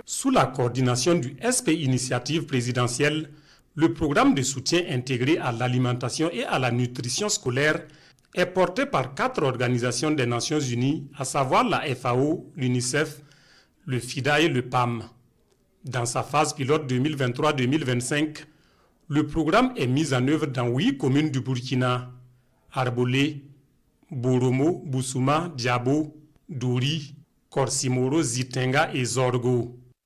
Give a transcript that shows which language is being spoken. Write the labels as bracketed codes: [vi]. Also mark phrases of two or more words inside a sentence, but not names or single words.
[fr] Sous la coordination du SP Initiative présidentielle, le programme de soutien intégré à l'alimentation et à la nutrition scolaire est porté par 4 organisations des Nations Unies, à savoir la FAO, l'UNICEF, le FIDA et le PAM. Dans sa phase pilote 2023-2025, le programme est mis en œuvre dans 8 communes du Burkina: Arbolé, Boromo, Boussouma, Diabo, Douri, Korsimoro, Zitenga et Zorgo.